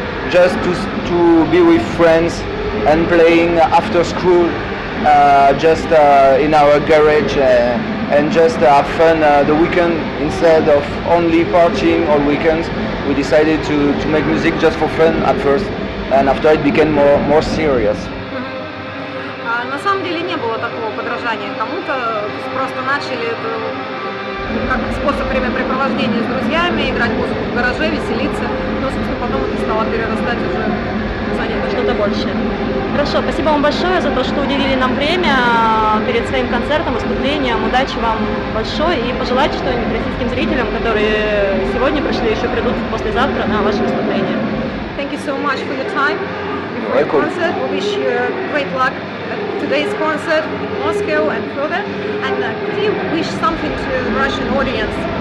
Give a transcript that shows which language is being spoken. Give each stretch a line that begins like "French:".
English: just to be with friends and playing after school, just in our garage, and just have fun the weekend instead of only partying all weekends. We decided to make music just for fun at first, and after it became more serious.
Russian: На самом деле не было такого подражания кому-то, просто начали это как способ времяпрепровождения с друзьями, играть музыку в гараже, веселиться, но, собственно, потом это стало перерастать уже в занятие. Что-то большее. Хорошо, спасибо вам большое за то, что уделили нам время перед своим концертом, выступлением. Удачи вам большое и пожелайте что-нибудь российским зрителям, которые сегодня пришли, еще придут послезавтра на ваше выступление.
English: Thank you so much for your time before your concert. We wish you great luck at today's concert in Moscow and further. And could you wish something to the Russian audience?